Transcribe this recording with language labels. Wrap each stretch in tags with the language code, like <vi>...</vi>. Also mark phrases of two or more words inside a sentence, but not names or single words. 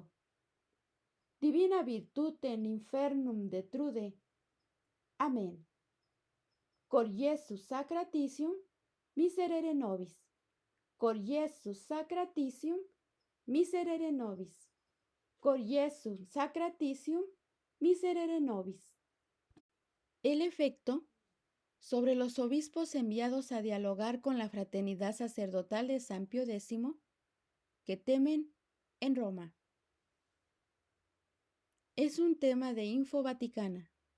<la>Divina virtutem infernum detrude. Amen. Cor Iesus sacratissimo, miserere nobis. Cor Iesus sacratissimo, miserere nobis. Cor Iesus sacratissimo, miserere nobis.</la> <es>El efecto sobre los obispos enviados a dialogar con la fraternidad sacerdotal de San Pío X, que temen en Roma. Es un tema de Info Vaticana.</es>